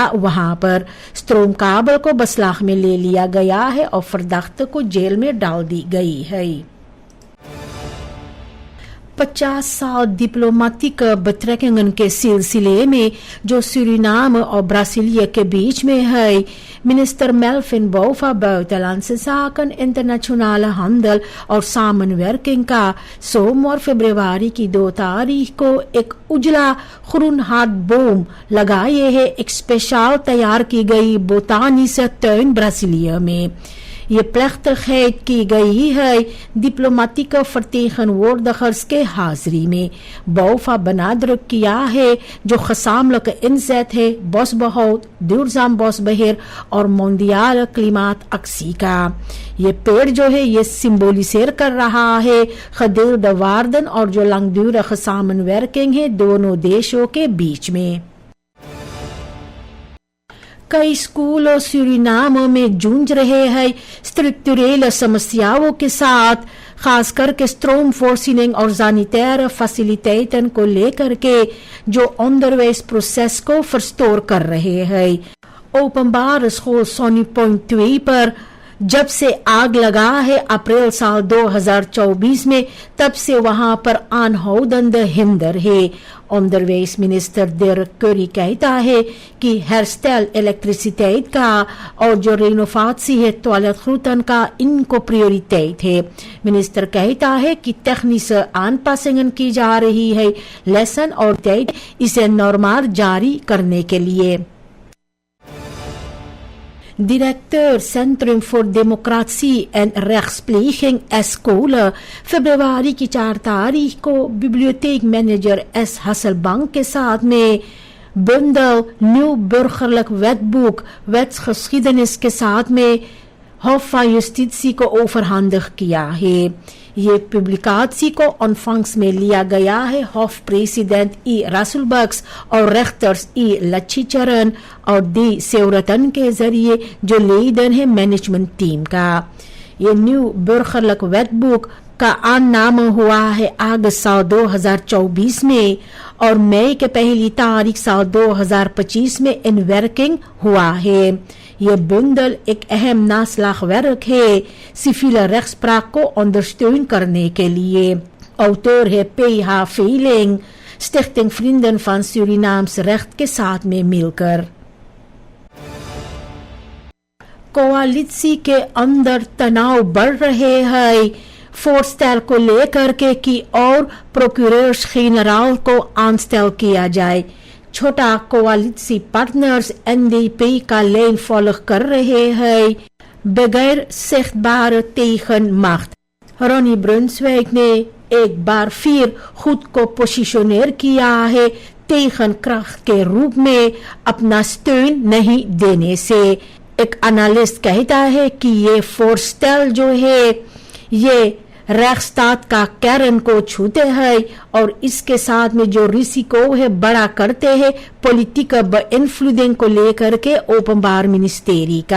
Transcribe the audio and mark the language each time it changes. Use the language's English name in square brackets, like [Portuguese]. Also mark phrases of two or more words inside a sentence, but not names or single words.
[Hindi] वहां पर स्ट्रोमकाबल को बसलाख में ले लिया गया है और फरदख्त को जेल में डाल दी गई है. 50 साल डिप्लोमेटिक betrekkingen के सिलसिले में जो सूरीनाम और ब्राजीलिया के बीच में है. मिनिस्टर मेल्विन बोवा [Dutch] buitenlandse zaken, internationale handel [Hindi] और samenwerking का सोमवार फरवरी की 2 तारीख को एक उजला [Dutch] groen boom [Hindi] लगाए है एक स्पेशल तैयार की गई [Dutch] botanische tuin [Hindi] ब्राजीलिया में. ये plechtigheid की गई है डिप्लोमेटिक vertegenwoordigers के हाजिरी में. बोवा benadrukt किया है जो [Dutch] gezamenlijke inzet [Hindi] है [Dutch] bosbehoud, duurzaam bosbeheer [Hindi] और [Dutch] mondiale klimaatactie [Hindi] का. ये पेड़ जो है ये सिंबोलिसेर कर रहा है [Dutch] gedeelde waarden [Hindi] और जो [Dutch] langdurige samenwerking [Hindi] है दोनों देशों के बीच में. कई स्कूलों सूरीनाम में जूझ रहे हैं स्ट्रक्चरल समस्याओं के साथ, खास करके stroomvoorziening और [Dutch] sanitaire faciliteiten [Hindi] को लेकर के जो onderwijs प्रोसेस को verstoor कर रहे हैं. ओपनबार स्कूल सोनी पॉइंट 2 पर जब से आग लगा है अप्रैल साल 2024 में, तब से वहां पर [Dutch] aanhoudende hinder [Hindi] है. [Dutch] onderwijs minister [Hindi] Dirk Curry कहता है कि [Dutch] herstel elektriciteit [Hindi] का और जो रेनोवेशन है toiletgroeten का इनको prioriteit है. मिनिस्टर कहता है कि [Dutch] technische aanpassingen [Hindi] की जा रही है लेसन और tijd इसे नॉर्मल जारी करने के लिए. Directeur Centrum voor Democratie en Rechtspleging Escole फरवरी की 4 तारीख को बिब्लियोथेक मैनेजर S Hasselbank के साथ में बंडल न्यू [Dutch] burgerlijk wetboek wetsgeschiedenis [Hindi] के साथ में Hof van Justitie को overhandig किया है. ये पब्लिकाtie को ontvangst में लिया गया है [Dutch] Hof president [Hindi] E Rasselbaks और rechters E Lachicharan और D Seuratan के जरिए जो लीडर है मैनेजमेंट टीम का. ये न्यू [Dutch] burgerlijk wetboek [Hindi] का आमनामा हुआ है अगस्त साल 2024 में और मई के पहली तारीख साल 2025 में इन वर्किंग हुआ है। ये bundel एक अहम naslagwerk है [Dutch] civiele rechtspraak [Hindi] को ondersteun करने के लिए। Auteur है P.H. Veling, Stichting Vrienden van Surinaams Recht के साथ में मिलकर। कोalitie के अंदर तनाव बढ़ रहे हैं voorstel को लेकर के कि और प्रोक्यूरर्स जनरल को aanstel किया जाए। छोटा कोalitie पार्टनर्स NDP का लेन फॉलो कर रहे हैं बगैर [Dutch] zichtbare tegenmacht। [Hindi] रोनी ब्रुnswijk ने एक बार फिर खुद को पोजिशनेर किया है tegenkracht के रूप में अपना steun नहीं देने से। एक एनालिस्ट कहता है कि ये voorstel जो है ये rechtsstaat का kern को छूते हैं और इसके साथ में जो रिस्को है बड़ा करते हैं [Dutch] politieke beïnvloeding [Hindi] को लेकर के [Dutch] openbaar ministerie [Hindi] का।